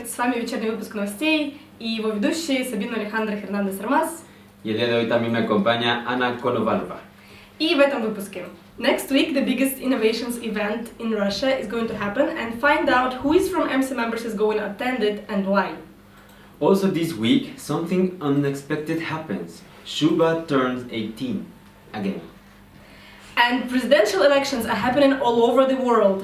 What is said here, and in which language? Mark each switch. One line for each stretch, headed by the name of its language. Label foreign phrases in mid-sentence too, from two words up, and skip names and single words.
Russian: С вами вечерний выпуск новостей и его ведущие Сабина Алехандро Хернандес-Армас.
Spanish: Y el día de hoy también me acompaña Ana Konovalova.
Russian: И в этом выпуске.
English: Next week, the biggest innovations event in Russia is going to happen, and find out who is from MC members is going to attend it and why. Also this week, something unexpected happens. Shuba turns 18 again. And presidential elections are happening all over the world.